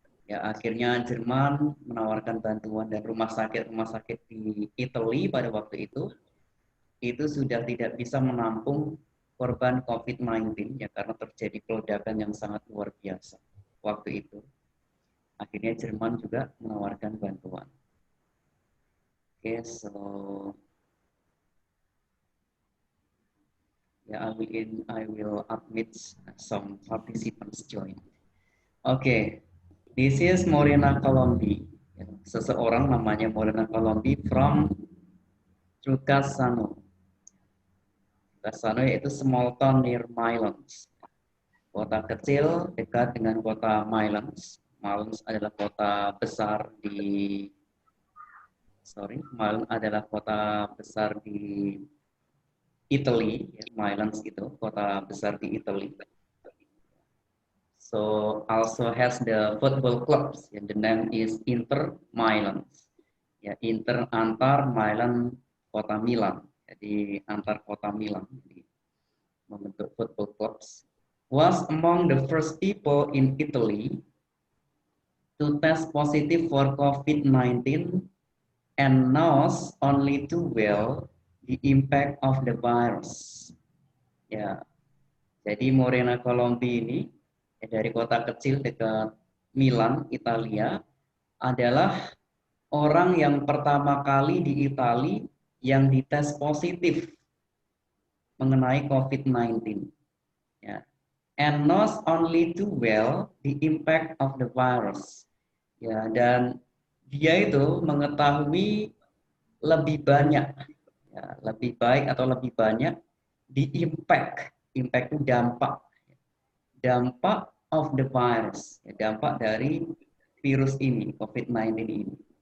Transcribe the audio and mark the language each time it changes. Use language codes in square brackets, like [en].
[id] Ya, akhirnya Jerman menawarkan bantuan, dan rumah sakit di Italia pada waktu itu sudah tidak bisa menampung korban COVID-19, ya, karena terjadi peledakan yang sangat luar biasa waktu itu. Akhirnya Jerman juga menawarkan bantuan. [en] Okay, so yeah, I will admit some participants join. Okay, this is Morena Colombi. [id] Seseorang namanya [en] Morena Colombi from Trucasano. Trucasano [id] yaitu [en] small town near Milan. [id] Kota kecil dekat dengan kota Milan. Milan adalah kota besar di Milan adalah kota besar di Italy, ya, Milan itu kota besar di Italy. [en] So also has the football clubs, and the name is Inter Milan. [id] Ya, Inter antar, Milan kota Milan. Jadi antar kota Milan, jadi membentuk [en] football clubs. Was among the first people in Italy to test positive for COVID-19 and knows only too well the impact of the virus. [id] Ya, jadi Morena Colombi ini, ya, dari kota kecil dekat Milan, Italia, adalah orang yang pertama kali di Italia yang dites positif mengenai COVID-19. Ya. [en] And knows only too well the impact of the virus. [id] Ya, dan dia itu mengetahui lebih banyak, ya, lebih baik atau lebih banyak di impact itu dampak [en] of the virus, [id] ya, dampak dari virus ini, COVID-19 ini.